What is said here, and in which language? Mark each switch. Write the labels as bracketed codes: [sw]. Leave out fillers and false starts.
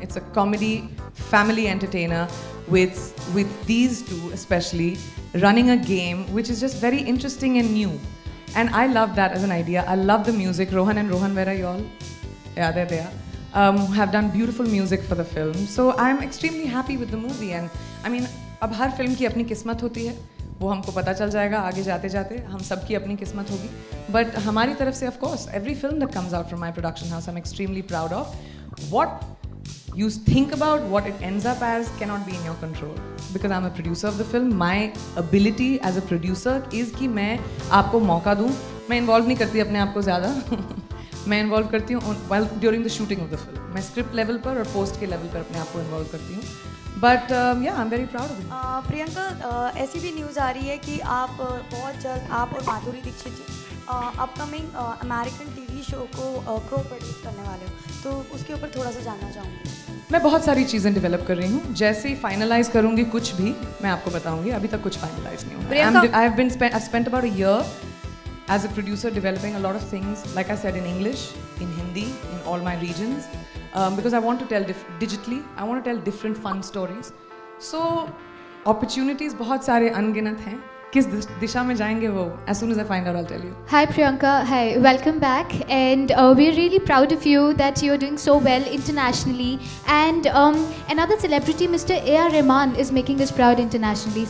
[en] It's a comedy, family entertainer with these two especially running a game which is just very interesting and new. And I love that as an idea. I love the music. Rohan and Rohan, where are you all? Yeah, they're there. Have done beautiful music for the film. So I'm extremely happy with the movie. [hi] And I mean, अब हर film की अपनी किस्मत होती है, वो हमको पता चल जाएगा आगे जाते जाते, हम सब की अपनी किस्मत होगी. [en] But हमारी तरफ से of course, every film that comes out from my production house, I'm extremely proud of. What you think about, what it ends up as cannot be in your control. Because I'm a producer of the film, my ability as a producer is कि मैं आपको मौका दूँ. [hi] मैं involve नहीं करती अपने आप को ज़्यादा. [en] मैं इन्वॉल्व करती हूँ while during the shooting of the film. [hi] मैं स्क्रिप्ट लेवल पर और पोस्ट के लेवल पर अपने आप को इन्वॉल्व करती हूँ. [en] But yeah I am very proud of it. [hi] Priyanka, ऐसी भी न्यूज़ आ रही है कि आप बहुत जल्द आप और माधुरी दीक्षित जी अपकमिंग अमेरिकन टीवी शो को प्रो प्रोड्यूस करने वाले हो, तो उसके ऊपर थोड़ा सा जानना चाहूँगी. मैं बहुत सारी चीज़ें डेवलप कर रही हूँ. जैसे ही फाइनलाइज करूँगी कुछ भी मैं आपको बताऊँगी. अभी तक कुछ फाइनलाइज नहीं हुआ. [en] I've spent about a year as a producer developing a lot of things, like I said, in English, in Hindi, in all my regions, because I want to tell digitally, I want to tell different fun stories. [hi] So opportunities बहुत सारे अनगिनत हैं. [en] किस दिशा में जाएंगे वो, as soon as I find out I'll tell you. Hi Priyanka, hi, welcome back, and we're really proud of you that you're doing so well internationally, and another celebrity, Mr. A.R. Rahman, is making us proud internationally.